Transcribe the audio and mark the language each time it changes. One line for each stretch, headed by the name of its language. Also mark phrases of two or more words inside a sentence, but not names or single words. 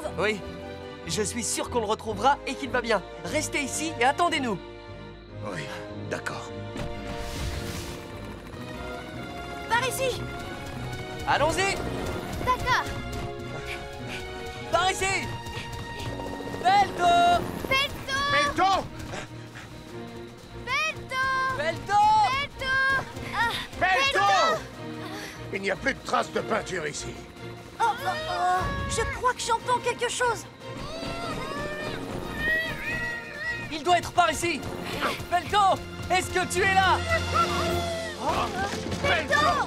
French: Oui, je suis sûr qu'on le retrouvera et qu'il va bien. Restez ici et attendez-nous. Oui, d'accord. Par ici. Allons-y. D'accord. Par ici. Pelto! Pelto! Pelto! Pelto! Pelto! Pelto! Ah, Pelto! Il n'y a plus de traces de peinture ici. Je crois que j'entends quelque chose. Il doit être par ici. Pelto! Est-ce que tu es là? Pelto!